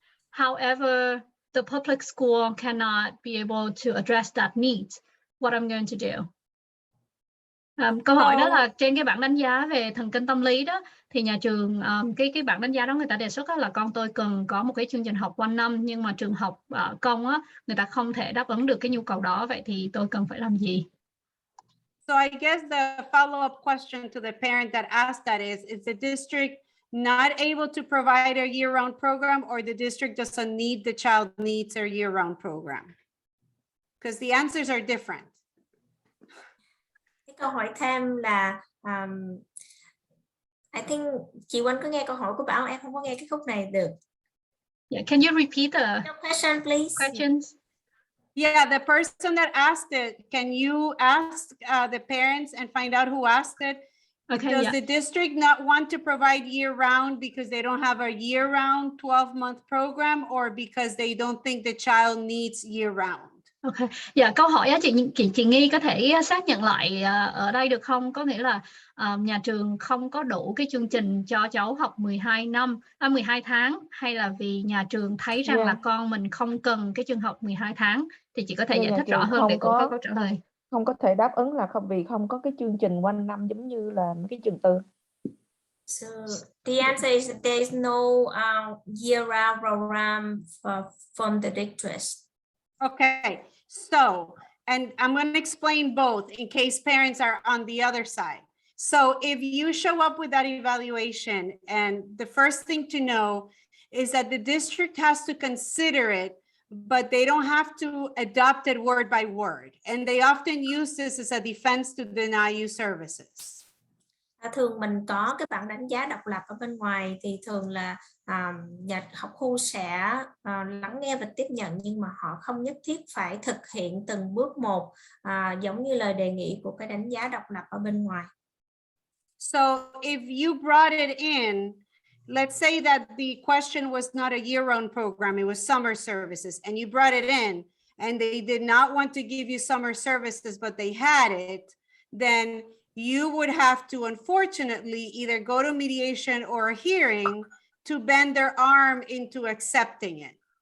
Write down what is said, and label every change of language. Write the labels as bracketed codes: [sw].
[en] However, the public school cannot be able to address that need. What I'm going to do? [vi] Câu hỏi đó là trên cái bảng đánh giá về thần kinh tâm lý đó, thì nhà trường cái bảng đánh giá đó người ta đề xuất là con tôi cần có một cái chương trình học quanh năm, nhưng mà trường học công á, người ta không thể đáp ứng được cái nhu cầu đó. Vậy thì tôi cần phải làm gì? [en] So I guess the follow-up question to the parent that asked that is the district not able to provide a year-round program, or the district doesn't need the child needs a year-round program? Because the answers are different. [vi] Câu hỏi thêm là [en] I think [vi] chị Oanh có nghe câu hỏi của Bảo, em không có nghe cái khúc này được. [en] Yeah, can you repeat the question, please? questions? Yeah, the person that asked it, can you ask the parents and find out who asked it? Okay, Does yeah. the district not want to provide year-round because they don't have a year-round 12-month program, or because they don't think the child needs year-round? [vi] Ok, dạ câu hỏi á, chị Nghi có thể xác nhận lại ở đây được không? Có nghĩa là nhà trường không có đủ cái chương trình cho cháu học 12 tháng, hay là vì nhà trường thấy rằng là con mình không cần cái chương học 12 tháng, thì chị có thể giải thích rõ hơn để cô có câu trả lời. Không có thể đáp ứng là vì không có cái chương trình quanh năm giống như là cái trường tư. [en] So the answer is there is no year-round program from the district. Okay, so, and I'm going to explain both in case parents are on the other side. So if you show up with that evaluation, and the first thing to know is that the district has to consider it, but they don't have to adopt it word by word. And they often use this as a defense to deny you services. [vi] Thường mình có cái bảng đánh giá độc lập ở bên ngoài, thì thường là nhà học khu sẽ lắng nghe và tiếp nhận, nhưng mà họ không nhất thiết phải thực hiện từng bước một, giống như lời đề nghị của cái đánh giá độc lập ở bên ngoài. [en] So if you brought it in, let's say that the question was not a year-round program, it was summer services, and you brought it in, and they did not want to give you summer services, but they had it, then you would have to, unfortunately, either go to mediation or a hearing to bend their arm into accepting it.